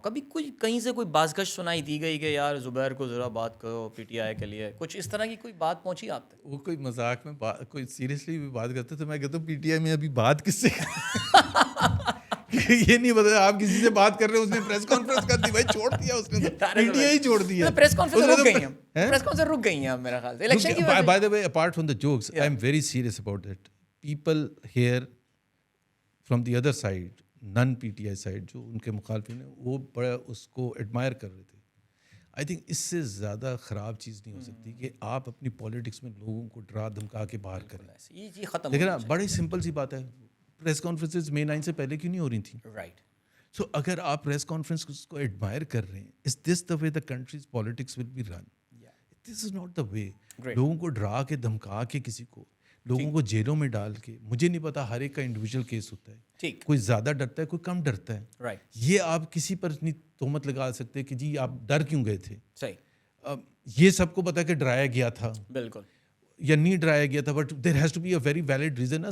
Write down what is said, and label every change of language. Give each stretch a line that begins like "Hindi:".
Urdu: کبھی کوئی کہیں سے کوئی بازگشت سنائی دی گئی کہ یار زبیر کو ذرا بات کرو پی ٹی آئی کے لیے, کچھ اس طرح کی کوئی بات پہنچی آپ تک؟ وہ کوئی مذاق میں کوئی سیریسلی بھی بات کرتے تو میں کہتا ہوں پی ٹی آئی میں ابھی بات کس سے یہ نہیں پتا, آپ کسی سے بات کر رہے ہیں, اس نے پریس کانفرنس کر دی, بھائی چھوڑ دیا اس نے, پی ٹی آئی چھوڑ دیا. پریس کانفرنس رک گئی ہیں میرا خیال سے الیکشن کی وجہ سے.
English: By the way, apart from the jokes, I am very serious about that. People here from the other side, non PTI side,
Urdu: جو ان کے مخالفین ہیں, وہ بڑا اس کو ایڈمائر کر رہے تھے. آئی تھنک اس سے زیادہ خراب چیز نہیں ہو سکتی کہ آپ اپنی پالیٹکس میں لوگوں کو ڈرا دھمکا کے باہر کریں. دیکھیں نا, بڑی سمپل سی بات ہے, پریس کانفرنسز مئی 9 سے پہلے کیوں نہیں ہو رہی تھیں؟ رائٹ.
English: so
Urdu: اگر آپ پریس کانفرنس کو ایڈمائر کر رہے ہیں,
English: Is this the way the country's politics will be run? This is not the way.
Urdu: لوگوں کو ڈرا کے دھمکا کے, کسی کو لوگوں کو جیلوں میں ڈال کے, مجھے نہیں پتا, ہر ایک کا انڈیویجول کیس ہوتا ہے, کوئی زیادہ ڈرتا ہے, کوئی کم ڈرتا ہے. یہ آپ کسی پر نہیں تہمت لگا سکتے کہ جی آپ ڈر کیوں گئے تھے. یہ سب کو پتا کہ ڈرایا گیا تھا, بالکل, یا نہیں ڈرایا گیا تھا,
English: But there has to be a very valid reason.